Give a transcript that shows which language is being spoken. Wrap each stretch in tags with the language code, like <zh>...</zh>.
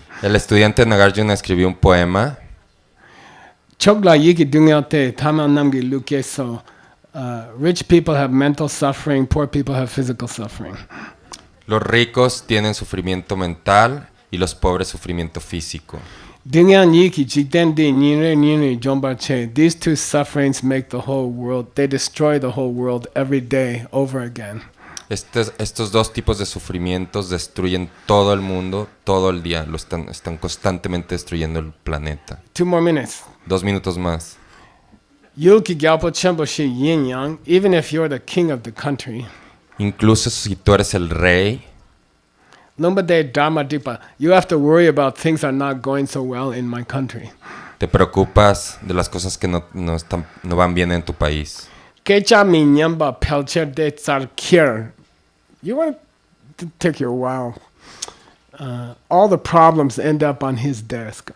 <es>El estudiante Nagarjuna escribió un poema.</es> <bo>Chogla yiki dungyate tamal namgi luke so.</bo> <en>Rich people have mental suffering, poor people have physical suffering.</en> <es>Los ricos tienen sufrimiento mental y los pobres sufrimiento físico.</es> <bo>Dingyan yiki jigdendi nyire jombarche.</bo> <en>These two sufferings make the whole world. They destroy the whole world every day over again.</en> <es>Estos dos tipos de sufrimientos destruyen todo el mundo, todo el día. Están constantemente destruyendo el planeta.</es> <en>2 more minutes.</en> <es>2 minutos más.</es> <bo>Yulki gyalpo chenpo shi yin yang.</bo> <en>Even if you're the king of the country.</en> <es>Incluso si tú eres el rey,</es> <bo>Lombade dharma dipa.</bo> <en>You have to worry about things are not going so well in my country.</en> <es>te preocupas de las cosas que no van bien en tu país.</es> <bo>Kecha mi nyamba pelcher de tsarkir.</bo> <en>You want to take your wow. All the problems end up on his desk.</en>